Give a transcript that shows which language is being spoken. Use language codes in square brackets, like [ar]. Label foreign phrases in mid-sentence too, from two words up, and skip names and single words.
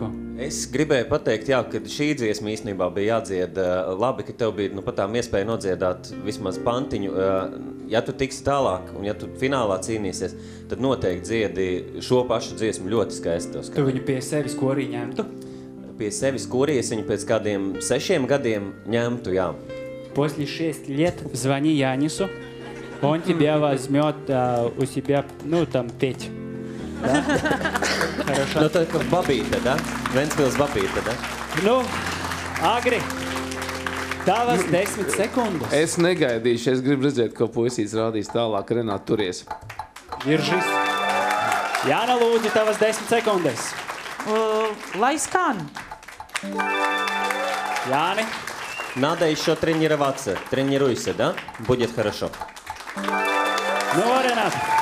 [lv] Es gribēju pateikt, jā, ka šī dziesma īstenībā bija jādzied labi, ka tev bija pat tām iespēja nodziedāt vismaz pantiņu. Ja tu tiksi tālāk un ja tu finālā cīnīsies, tad noteikti dziedi šo pašu dziesmu ļoti skaisti. Tu viņu pie sevis korī ņemtu? Pie sevis korī es viņu пēc kādiem 6 gadiem ņemtu, jā. [ru] После 6 лет звони Янису, он тебя возьмет у себя, ну, там, петь. Да? Хорошо. [lv] Nu, tad babīte, da? Ventspils babīte, da? Nu, Agri, tavas 10 sekundes. es negaidīšu, es gribu redzēt, ko puisīts rādīs tālāk. Renāt, turies. Viržis. Jāna, lūdzu, tavas 10 sekundes. Lai skan. Jāni, [ru] Надо еще тренироваться. Тренируйся, да? Будет хорошо. [lv] nu, Renāt.